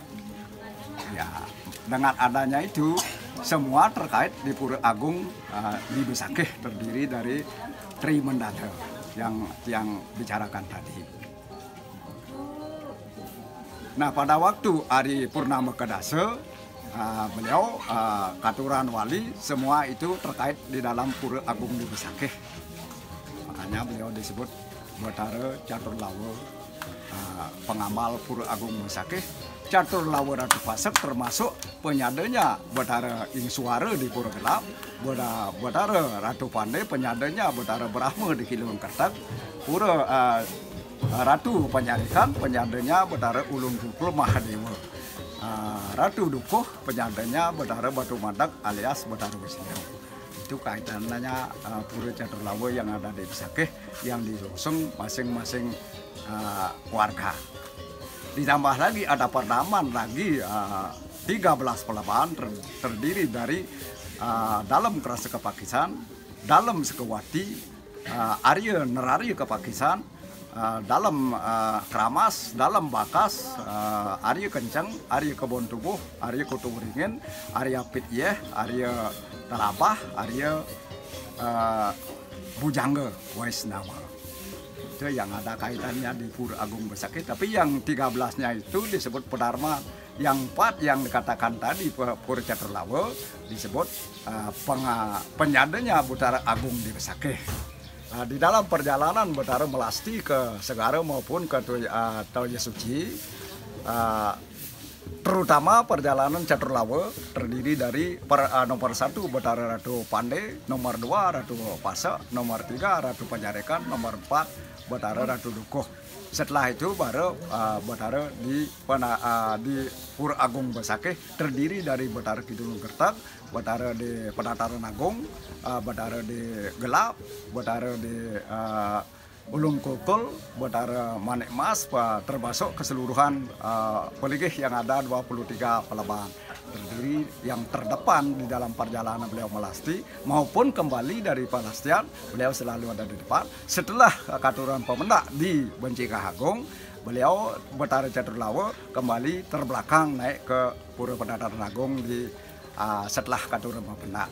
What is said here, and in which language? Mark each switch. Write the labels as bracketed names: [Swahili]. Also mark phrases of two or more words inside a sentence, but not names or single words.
[Indonesian] Ya, dengan adanya itu semua terkait di Pura Agung di Besakih terdiri dari Tri Mendala yang bicarakan tadi. Nah, pada waktu hari Purnama Kedasa beliau [Balinese] katuran wali [Indonesian] semua itu terkait di dalam Pura Agung di Besakih. Makanya beliau disebut Batara Caturlawa pengamal Pura Agung Besakih. Caturlawa Ratu Pasak termasuk penyadanya Batara Ing Suara di Pura Gelap, Batara Ratu Pandai penyadanya Batara Brahma di Kilung Kertak, Pura Ratu Penyarekan penyadanya Batara Ulung Kukul Mahadewa. Ratu Dukuh penyandanya Batara Batu Madak alias Batara Wisnu. itu kaitannya Pura Caturlawe yang ada di Besakeh yang diusung masing-masing warga. Ditambah lagi ada perdaman lagi 13 pelabuhan terdiri dari dalam Kerasa Kepakisan, dalam Sekewati, Arya Nerari Kepakisan, dalam Kramas, dalam Bakas, Arya Kencang, Arya Kebon Tubuh, Arya Kutu Beringin, Arya Pityeh, Arya Talabah, Arya Bujangga, Waisnawa. Itu yang ada kaitannya di Pura Agung Besakeh. Tapi yang 13-nya itu disebut Pedharma. Yang 4 yang dikatakan tadi Pura Caturlawe disebut penyadanya Betara Agung di Besakeh. Di dalam perjalanan Betara Melasti ke Segara maupun ke Toya Suci, terutama perjalanan Caturlawe terdiri dari nomor 1 Betara Ratu Pandai, nomor 2 Ratu Pasa, nomor 3 Ratu Panjarekan, nomor 4 Betara Ratu Dukuh. Setelah itu baru Betara di Pura Agung Besakeh terdiri dari Betara Kidul Gertak, Betara di Penataran Agung, Betara di Gelap, Betara di Ulung Kukul, Betara Manik Mas, termasuk keseluruhan peligih yang ada 23 pelabuhan. Terdiri yang terdepan di dalam perjalanan beliau melasti maupun kembali dari Palastian, beliau selalu ada di depan. Setelah [Balinese] Katuran Pemendak [Indonesian] di Bencikah Agung, beliau Betara Caturlawe kembali terbelakang naik ke Pura Penataran Agung di setelah [Balinese] Katuran Pemendak.